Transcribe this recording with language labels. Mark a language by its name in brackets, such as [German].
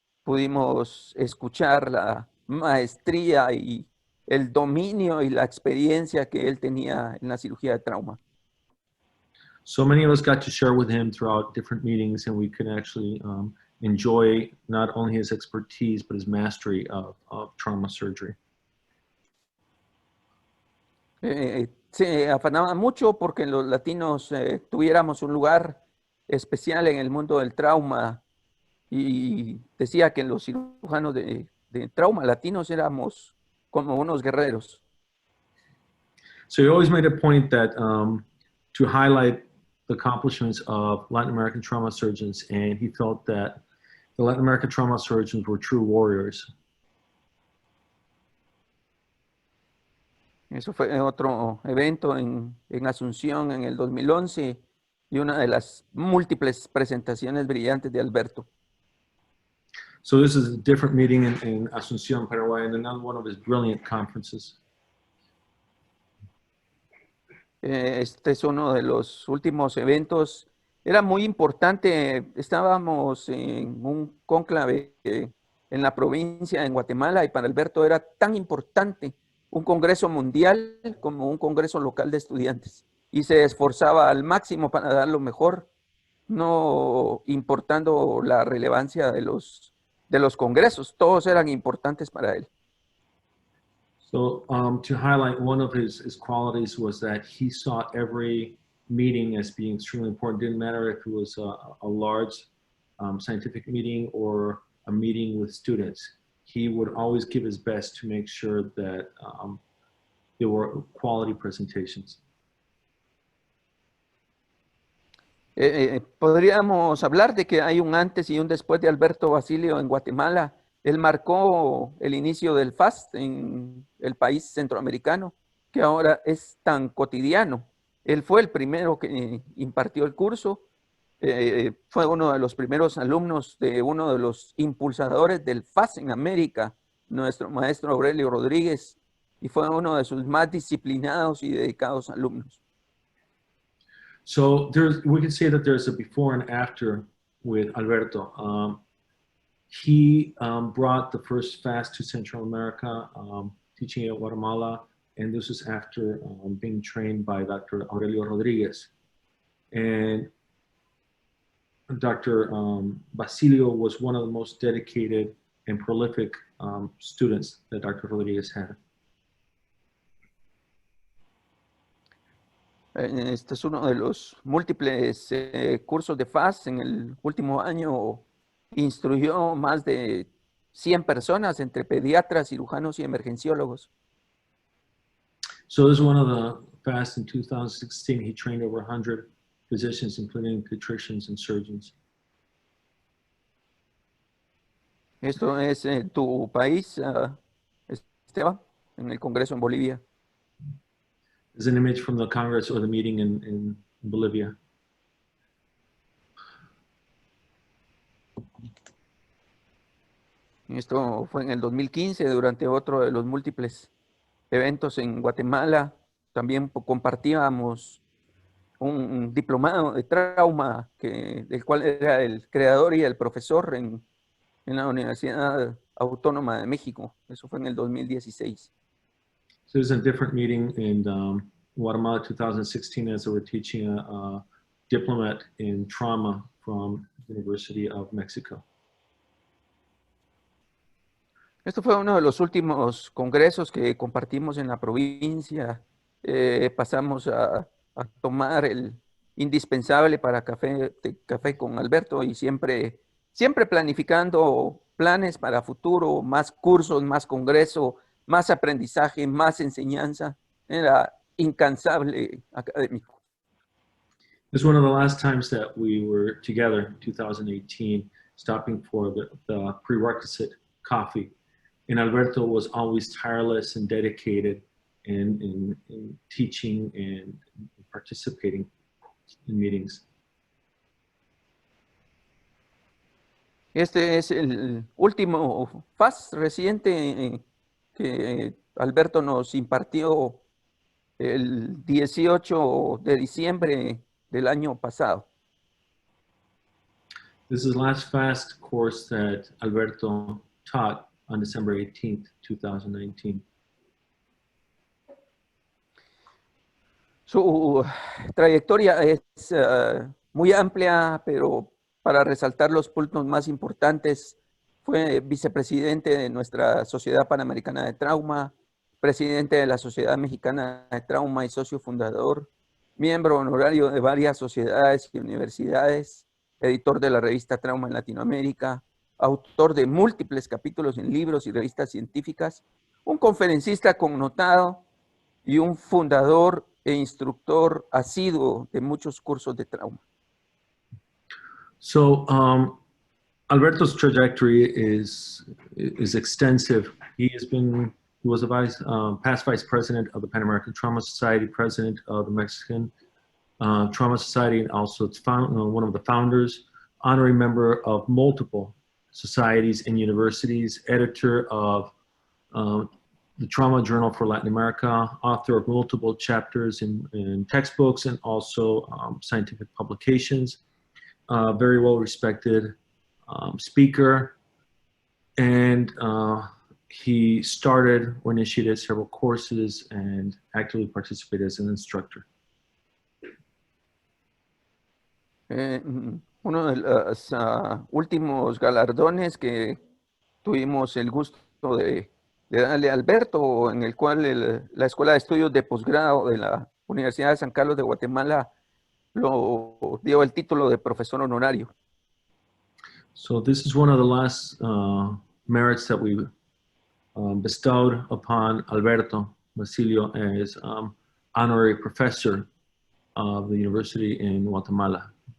[Spanish] Pudimos escuchar la maestría y el dominio y la experiencia que él tenía en la cirugía de trauma. [English] So many of us got to share with him throughout different meetings, and we could actually enjoy not only his expertise, but his mastery of trauma surgery. [Spanish] Se afanaba mucho porque los latinos tuviéramos un lugar especial en el mundo del trauma y decía que los cirujanos de trauma latinos éramos como unos guerreros. [English] So he always made a point that to highlight the accomplishments of Latin American trauma surgeons, and he felt that the Latin American trauma surgeons were true warriors. [Spanish] Eso fue otro evento en Asunción en el 2011 y una de las múltiples presentaciones brillantes de Alberto. [English] So this is a different meeting in Asunción, Paraguay, and another one of his brilliant conferences. [Spanish] Este es uno de los últimos eventos. Era muy importante. Estábamos en un cónclave en la provincia, en Guatemala, y para Alberto era tan importante un congreso mundial como un congreso local de estudiantes. Y se esforzaba al máximo para dar lo mejor, no importando la relevancia de los congresos. Todos eran importantes para él. [English] So to highlight one of his qualities was that he saw every meeting as being extremely important. Didn't matter if it was a large scientific meeting or a meeting with students. He would always give his best to make sure that there were quality presentations. [Spanish] Podríamos hablar de que hay un antes y un después de Alberto Basilio en Guatemala. Él marcó el inicio del FAST en el país centroamericano, que ahora es tan cotidiano. Él fue el primero que impartió el curso, fue uno de los primeros alumnos de uno de los impulsadores del FAST en América, nuestro maestro Aurelio Rodríguez, y fue uno de sus más disciplinados y dedicados alumnos. [English] So we can say that there's a before and after with Alberto. He brought the first FAST to Central America, teaching at Guatemala, and this was after being trained by Dr. Aurelio Rodriguez. And Dr. Basilio was one of the most dedicated and prolific students that Dr. Rodriguez had. [Spanish] Este es uno de los múltiples cursos de FAST. En el último año instruyó más de 100 personas entre pediatras, cirujanos y emergenciólogos. [English] So this is one of the FAST in 2016. He trained over 100 physicians, including pediatricians and surgeons. [Spanish] Esto es en tu país, Esteban, en el Congreso en Bolivia. [English] There's an image from the Congress or the meeting in Bolivia. [Spanish] Esto fue en el 2015, durante otro de los múltiples eventos en Guatemala. También compartíamos un diplomado de trauma, del cual era el creador y el profesor en la Universidad Autónoma de México. Eso fue en el 2016. [English] So there's a different meeting in Guatemala 2016 as they were teaching a diplomat in trauma from the University of Mexico. [Spanish] Esto fue uno de los últimos congresos que compartimos en la provincia. Pasamos a tomar indispensable para Café con Alberto y siempre planificando planes para futuro, más cursos, más congreso, más aprendizaje, más enseñanza. Era incansable académico. [English] This is one of the last times that we were together in 2018, stopping for the prerequisite coffee. And Alberto was always tireless and dedicated in teaching and participating in meetings. [Spanish] Este es el último FAS reciente que Alberto nos impartió el 18 de diciembre del año pasado. [English] This is the last FAST course that Alberto taught on December 18th, 2019. [Spanish] Su trayectoria es muy amplia, pero para resaltar los puntos más importantes, fue vicepresidente de nuestra Sociedad Panamericana de Trauma, presidente de la Sociedad Mexicana de Trauma y socio fundador, miembro honorario de varias sociedades y universidades, editor de la revista Trauma en Latinoamérica, autor de múltiples capítulos en libros y revistas científicas, un conferencista connotado y un fundador e instructor asiduo de muchos cursos de trauma. [English] So Alberto's trajectory is extensive. He was a past vice president of the Panamerican Trauma Society, president of the Mexican Trauma Society, and also one of the founders, honorary member of multiple societies and universities, editor of the Trauma Journal for Latin America, author of multiple chapters in textbooks and also scientific publications, very well respected speaker, and he started or initiated several courses and actively participated as an instructor. [Spanish] Uno de los últimos galardones que tuvimos el gusto de darle a Alberto, en el cual la Escuela de Estudios de Posgrado de la Universidad de San Carlos de Guatemala lo dio el título de profesor honorario. [English] So this is one of the last merits that we bestowed upon Alberto Basilio as honorary professor of the university in Guatemala.